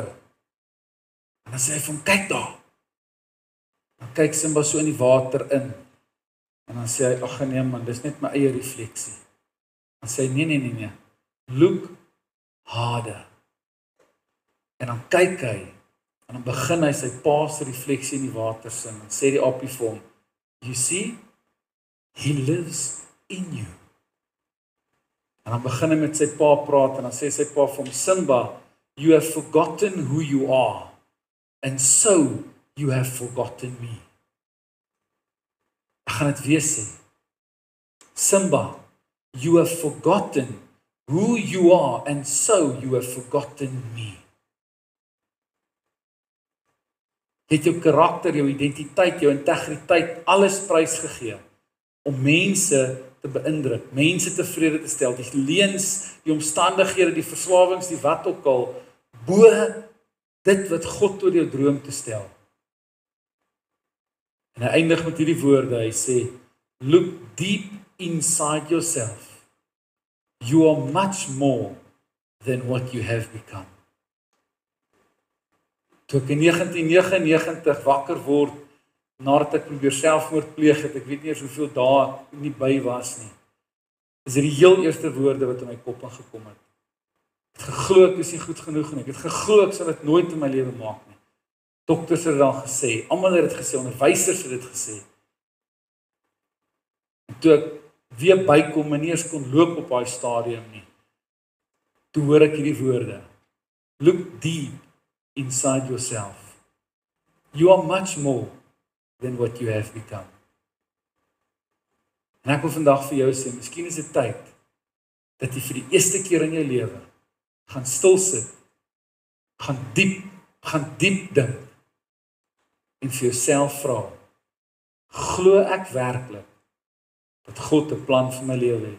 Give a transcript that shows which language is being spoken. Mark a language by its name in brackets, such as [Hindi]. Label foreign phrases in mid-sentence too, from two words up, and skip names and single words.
[Afrikaans] En dan sê hy vir hom, kyk daar. Dan kyk Simba so in die water in. En dan sê hy, ag nee man, dis net my eie refleksie. Dan sê hy, nee. [English] Look harder. [Afrikaans] En dan kyk hy, en dan begin hy sy pa se refleksie in die water sien. En sê die aapie vir hom, [English] you see, he lives in you. [Afrikaans] En dan begin hy met sy pa praat, en dan sê sy pa vir hom, Simba, [English] you have forgotten who you are, and so you have forgotten me. [Afrikaans] Ek gaan dit weer sê. Simba, [English] you have forgotten who you are, and so you have forgotten me. [Afrikaans] Jy het jou karakter, jou identiteit, jou integriteit, alles prysgegee om mense te beïndruk, mense tevrede te stel, die leuns, die omstandighede, die verslawings, die wat ook al, bo dit wat God tot jou droom te stel. En hy eindig met hierdie woorde, hy sê, [English] look deep inside yourself. You are much more than what you have become. [Afrikaans] Toe ek in 1999 wakker word, nadat ek probeer selfmoord pleeg het, ek weet nie eens hoeveel dae nie by was nie, is dit die heel eerste woorde wat in my kop ingekom het. Ek het geglo ek is nie goed genoeg nie, ek het geglo ek sal dit nooit in my lewe maak nie. Dokters het dit dan gesê, almal het dit gesê, onderwysers het dit gesê. En toe ek weer bykom en nie eens kon loop op daai stadium nie, toe hoor ek hierdie woorde, [English] look deep inside yourself. You are much more than what you have become. [Afrikaans] En ek wil vandag vir jou sê, miskien is dit tyd dat jy vir die eerste keer in jou lewe gaan stil sit, gaan diep dink en vir jouself vra, glo ek werklik dat God 'n plan vir my lewe het?